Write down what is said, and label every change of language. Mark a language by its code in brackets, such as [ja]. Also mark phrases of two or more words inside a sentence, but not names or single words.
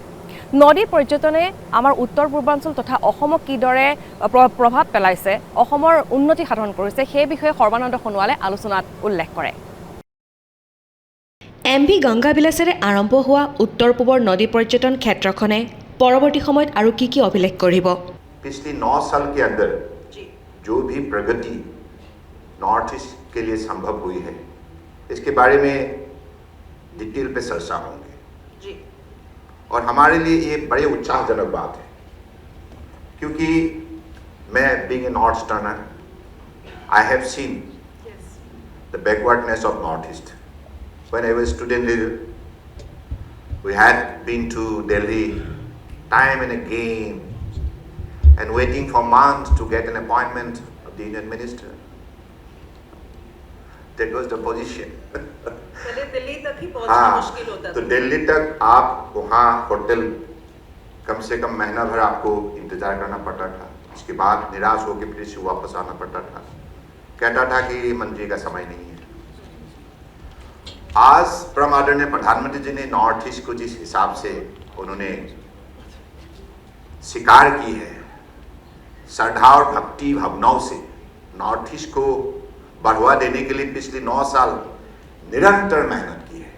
[as] নদী পৰ্যটনে আমাৰ উত্তৰ পূৰ্বাঞ্চল তথা অসমক কিদৰে প্ৰভাৱ পেলাইছে, অসমৰ উন্নতি সাধন কৰিছে সেই বিষয়ে সৰ্বানন্দ সোণোৱালে আলোচনাত উল্লেখ কৰে। এমভি গংগা বিলাসেৰে আৰম্ভ হোৱা উত্তৰ পূবৰ নদী পৰ্যটন ক্ষেত্ৰখনে পৰৱৰ্তী সময়ত আৰু কি কি অভিলেখ কৰিব? [hi] पिछले 9 साल के अंदर जो भी प्रगति नॉर्थ ईस्ट के लिए संभव हुई है इसके बारे में डिटेल पे चर्चा होंगे जी। और हमारे लिए ये बड़े उत्साहजनक बात है क्योंकि मैं [en] being a north easterner I have seen the backwardness of north east. when I was student we had been to Delhi time and again and waiting for months to get an appointment of the Union Minister. That was the position. [hi] पहले दिल्ली तक ही पहुंचना मुश्किल होता था। तो दिल्ली तक आप वहाँ होटल कम से कम महीना भर आपको इंतजार करना पड़ता था। उसके बाद निराश होकर फिर से वापस आना पड़ता था। कहता था कि मंत्री का समय नहीं है। आज परम आदरणीय प्रधानमंत्री जी ने नॉर्थ ईस्ट को जिस हिसाब से उन्होंने स्वीकार की है, श्रद्धा और भक्ति भावनाओं से नॉर्थ ईस्ट को बढ़ावा देने के लिए पिछले 9 साल निरंतर मेहनत की है।